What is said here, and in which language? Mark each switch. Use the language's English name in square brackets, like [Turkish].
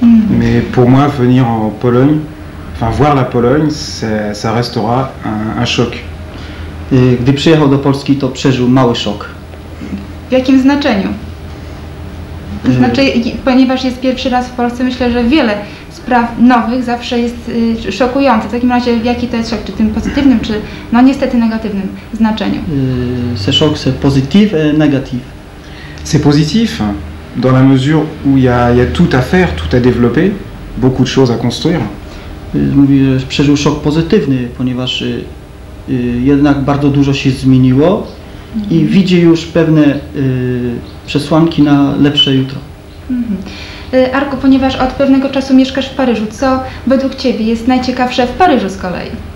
[French] Mais pour moi, venir en Pologne, enfin voir la Pologne, ça restera un choc. [Polish] Gdy przyjechał do Polski, to przeżył mały szok. W jakim znaczeniu? To znaczy, ponieważ jest pierwszy raz w Polsce, myślę, że wiele spraw nowych zawsze jest szokujące. W takim razie jaki to jest szok? Czy tym pozytywnym, czy no niestety negatywnym znaczeniu? [French] Ce choc, c'est positif et négatif. C'est positif dans la mesure où il y a tout à faire, tout à développer, beaucoup de choses à construire. [Polish] Mówi, że przeżył szok pozytywny, ponieważ jednak bardzo dużo się zmieniło i widzi już pewne przesłanki na lepsze jutro. Arku, ponieważ od pewnego czasu mieszkasz w Paryżu, co według Ciebie jest najciekawsze w Paryżu z kolei?